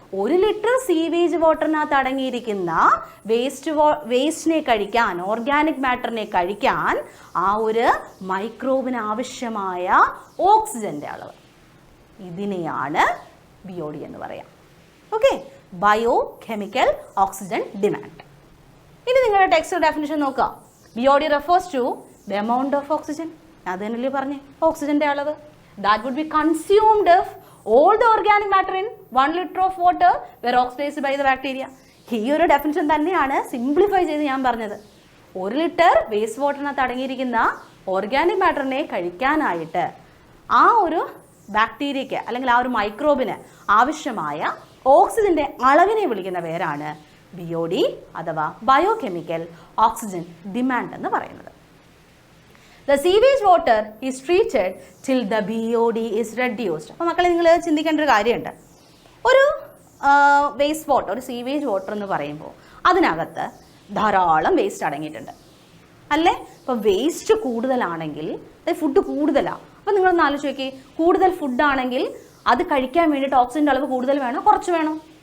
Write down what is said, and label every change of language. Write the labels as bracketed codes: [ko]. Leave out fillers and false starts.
[ml] 1 litre sewage വാട്ടറിനകത്ത് അടങ്ങിയിരിക്കുന്ന വേസ്റ്റിനെ കഴിക്കാൻ, organic മാറ്ററിനെ കഴിക്കാൻ ആ ഒരു മൈക്രോബിന് ആവശ്യമായ ഓക്സിജൻ്റെ അളവ്. ഇതിനെയാണ് BOD എന്ന് പറയാം. Okay, bio chemical oxygen demand. ഇനി നിങ്ങളുടെ ടെക്സ്റ്റ് ഡെഫിനിഷൻ നോക്കുക. [en] BOD refers to the amount of oxygen. [ml] അത് തന്നെയല്ലേ പറഞ്ഞേ, ഓക്സിജൻ്റെ അളവ്. [en] That would be consumed if all the organic matter in 1 liter of water were oxidized by the bacteria. [ml] ഈ ഒരു ഡെഫിനിഷൻ തന്നെയാണ് സിംപ്ലിഫൈ ചെയ്ത് ഞാൻ പറഞ്ഞത്. 1 ലിറ്റർ വേസ്റ്റ് വാട്ടറിനകത്ത് അടങ്ങിയിരിക്കുന്ന ഓർഗാനിക് മാറ്ററിനെ കഴിക്കാനായിട്ട് ആ ഒരു ബാക്ടീരിയയ്ക്ക് അല്ലെങ്കിൽ ആ ഒരു മൈക്രോബിന് ആവശ്യമായ ഓക്സിജൻ്റെ അളവിനെ വിളിക്കുന്ന പേരാണ് BOD അഥവാ ബയോകെമിക്കൽ ഓക്സിജൻ ഡിമാൻഡ് എന്ന് പറയുന്നത്. [en] The sewage water is treated till the BOD is reduced. [ml] അപ്പോൾ മക്കളെ, നിങ്ങൾ ചിന്തിക്കേണ്ട ഒരു കാര്യമുണ്ട്. ഒരു വേസ്റ്റ് വാട്ടർ, ഒരു സീവേജ് വാട്ടർ എന്ന് പറയുമ്പോൾ അതിനകത്ത് ധാരാളം വേസ്റ്റ് അടങ്ങിയിട്ടുണ്ട് അല്ലേ? അപ്പോൾ വേസ്റ്റ് കൂടുതലാണെങ്കിൽ, ഫുഡ് കൂടുതലാണ്. അപ്പോൾ നിങ്ങളൊന്ന് ആലോചിച്ച് നോക്കി, കൂടുതൽ ഫുഡാണെങ്കിൽ അത് കഴിക്കാൻ വേണ്ടിയിട്ട് ഓക്സിജൻ്റെ അളവ് കൂടുതൽ വേണോ കുറച്ച് വേണോ?